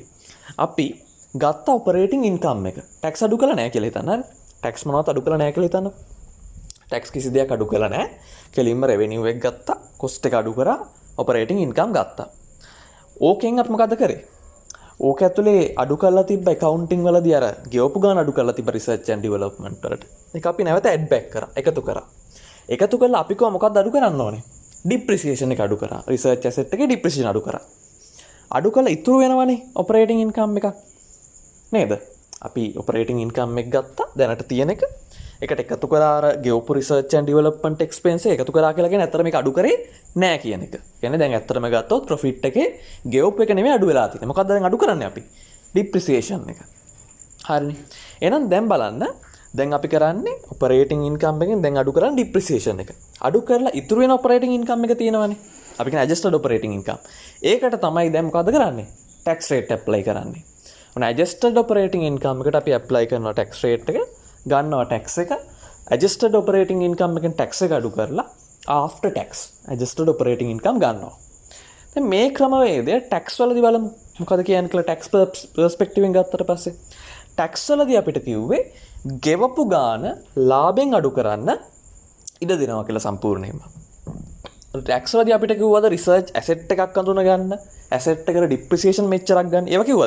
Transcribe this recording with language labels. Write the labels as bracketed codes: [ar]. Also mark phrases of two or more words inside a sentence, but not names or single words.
[si] අපි ගත්ත [en] operating income [si] එක ටැක්ස් අඩු කළා නැහැ කියලා හිතන්න. හරි. ටැක්ස් මොනවත් අඩු කළා නැහැ කියලා හිතන්න. ටැක්ස් කිසි දෙයක් අඩු කළා නැහැ. කෙලින්ම රෙවෙනියු එක ගත්තා. කොස්ට් එක අඩු කරා. [en] operating income [si] ගත්තා. ඕකෙන් අපි මොකද්ද කරේ? ඕක ඇතුලේ අඩු කරලා තිබ්බ accounting වලදී අර ගෙවපු ගාන අඩු කරලා තිබ්බ [en] research and development [si] වලට. ඒක අපි නැවත [en] add back [si] කරා. එකතු කරා. එකතු කරලා අපි කොහොම මොකක්ද අඩු කරන්න ඕනේ? depreciation එක අඩු කරා. [en] research asset [si] එකේ depreciation අඩු කරා. අඩු කළා ඉතුරු වෙනවනේ [en] operating income [si] එකක්. නේද? අපි [en] operating income [si] එක ගත්තා. දැනට තියෙන එක. එකට එකතු කරා අර ගෙවපු [en] research and development expense [si] එක එකතු කරා කියලා කියන්නේ ඇත්තට මේක අඩු කරේ නෑ කියන එක. කියන්නේ දැන් ඇත්තටම ගත්තොත් profit එකේ ගෙවපු එක නෙමෙයි අඩු වෙලා තියෙන්නේ. මොකක්ද දැන් අඩු කරන්නේ අපි? depreciation එක. හරිනේ. එහෙනම් දැන් බලන්න දැන් අපි කරන්නේ [en] operating income [si] එකෙන් දැන් අඩු කරන්නේ depreciation එක. අඩු කරලා ඉතුරු වෙන [en] operating income [si] එක තියෙනවනේ. අපි කියන [en] adjusted operating income. [si] ඒකට තමයි දැන් මොකද කරන්නේ? [en] tax rate apply [si] කරන්නේ. ඔන්න [en] adjusted operating income [si] එකට අපි apply කරනවා [en] tax rate [si] එක. ගන්නවා tax එක. [en] adjusted operating income [si] එකෙන් tax එක අඩු කරලා [en] after tax adjusted operating income [si] ගන්නවා. දැන් මේ ක්‍රමවේදය tax වලදී බලමු. මොකද කියන්නේ කියලා [en] tax perspective [si] එකෙන් ගත්තට පස්සේ tax වලදී අපිට කිව්වේ ගෙවපු ගාන ලාභෙන් අඩු කරන්න ඉඩ දෙනවා කියලා සම්පූර්ණයෙන්ම. tax වලදී අපිට කිව්වද [en] research asset [si] එකක් අඳුන ගන්න, asset එකට depreciation මෙච්චරක් ගන්න. ඒව කිව්වද?